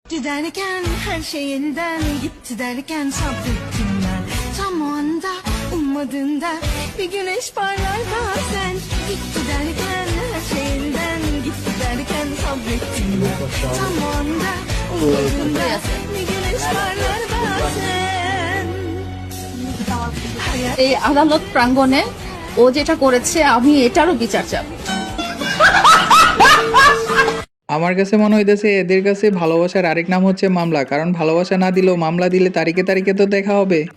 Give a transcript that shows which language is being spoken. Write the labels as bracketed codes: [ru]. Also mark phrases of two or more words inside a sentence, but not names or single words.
[tr] Gitti derken her şey yeniden gitti derken sabrettim ben. Tam o anda ummadığında bir güneş parlar bazen. Gitti derken her şey yeniden gitti derken sabrettim ben. Tam o anda ummadığında bir güneş parlar bazen. [bn] এই আদালত প্রাঙ্গণে ও যেটা করেছে আমি এটারও বিচার চাই। আমার কাছে মনে হইতেছে এদের কাছে ভালোবাসার আরেক নাম হচ্ছে মামলা, কারণ ভালোবাসা না দিলেও মামলা দিলে তারিখে তারিখে তো দেখা হবে।